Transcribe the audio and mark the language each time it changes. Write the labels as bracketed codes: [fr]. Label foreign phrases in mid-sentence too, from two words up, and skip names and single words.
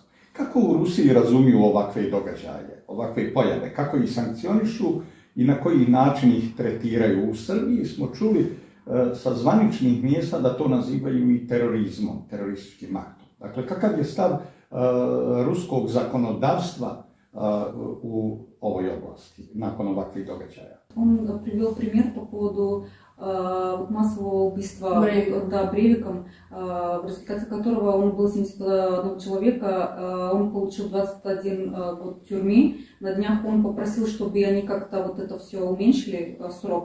[sr] Kako u Rusiji razumiju ovakve događaje, ovakve pojave, kako ih sankcionišu i na koji način ih tretiraju? U Srbiji smo čuli sa zvaničnih mjesta da to nazivaju i terorizmom, terorističkim aktom. Dakle, kakav je stav ruskog zakonodavstva u ovoj oblasti nakon ovakvih događaja? [ru] Он привел пример по поводу массового убийства Брейвиком, в результате которого он был 71 человека, он получил 21 год тюрьмы. На днях он попросил, чтобы они как-то вот это все уменьшили, срок.